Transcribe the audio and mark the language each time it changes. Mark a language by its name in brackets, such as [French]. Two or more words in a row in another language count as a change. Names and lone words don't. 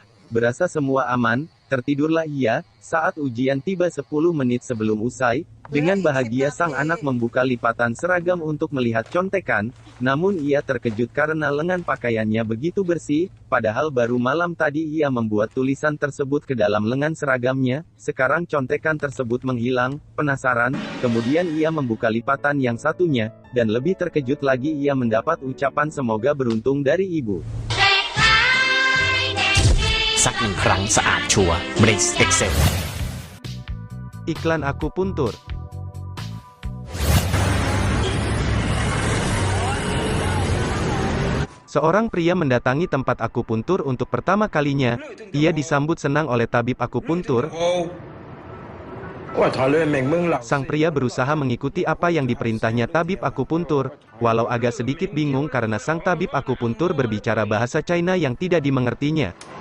[Indonesian] Berasa semua aman, tertidurlah ia. Saat ujian tiba 10 menit sebelum usai, Dengan bahagia sang anak membuka lipatan seragam untuk melihat contekan, namun ia terkejut karena lengan pakaiannya begitu bersih, padahal baru malam tadi ia membuat tulisan tersebut ke dalam lengan seragamnya, sekarang contekan tersebut menghilang, penasaran, kemudian ia membuka lipatan yang satunya, dan lebih terkejut lagi ia mendapat ucapan semoga beruntung dari ibu. [Thai] สักหนึ่งครั้งสะอาดชัวร์ Brace Excel [Indonesian] Iklan akupuntur. Seorang pria mendatangi tempat akupuntur untuk pertama kalinya. Ia disambut senang oleh tabib akupuntur. Sang pria berusaha mengikuti apa yang diperintahnya tabib akupuntur, walau agak sedikit bingung karena sang tabib akupuntur berbicara bahasa China yang tidak dimengertinya.